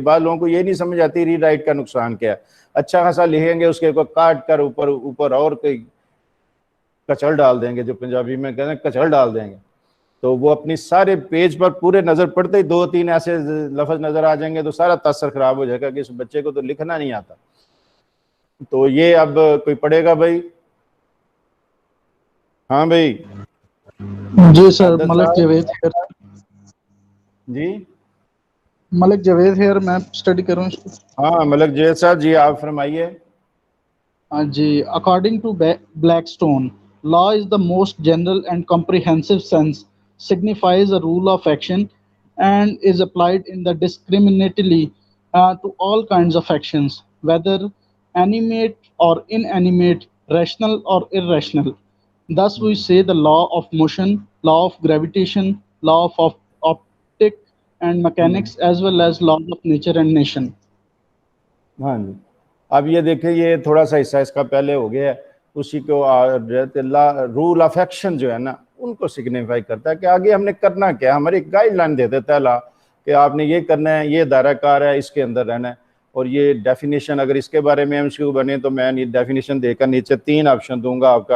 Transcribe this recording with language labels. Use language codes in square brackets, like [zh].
[ur] بعض لوگوں کو یہ نہیں سمجھ آتی ری رائٹ کا نقصان کیا ہے. اچھا خاصا لکھیں گے اس کے اوپر کاٹ کر اوپر اور کوئی کچڑ ڈال دیں گے, جو پنجابی میں کہتے ہیں کچڑ ڈال دیں گے, تو وہ اپنی سارے پیج پر پورے نظر پڑتے ہی 2-3 ایسے لفظ نظر آ جائیں گے تو سارا تاثر خراب ہو جائے گا کہ اس بچے کو تو لکھنا نہیں آتا. تو یہ اب کوئی پڑھے گا بھائی؟ ہاں بھائی. جی سر, ملک جاوید ہیئر. جی ملک جاوید ہیئر, میں اسٹڈی کر رہا ہوں اس کو. ہاں ملک جاوید صاحب جی آپ فرمائیے. [en] جی, according to Blackstone, law is the most general and comprehensive sense, signifies a rule of action, and is applied in the discriminately to all kinds of actions, whether animate or inanimate, rational or irrational. Thus, we say the law of motion, law of gravitation, law of optic, and mechanics as well as laws of nature and nation. [ur] ہاں جی اب یہ دیکھیں یہ تھوڑا سا حصہ اس کا پہلے ہو گیا ہے, اسی کو رول آف ایکشن جو ہے نا ان کو سگنیفائی کرتا ہے کہ آگے ہم نے کرنا کیا, ہماری ایک گائیڈ لائن دے دیتا ہے لا کہ آپ نے یہ کرنا ہے, یہ دائرہ کار ہے, اس کے اندر رہنا ہے. اور یہ ڈیفینیشن اگر اس کے بارے میں MCQ بنے تو میں ڈیفینیشن دے کر نیچے 3 آپشن دوں گا آپ کا.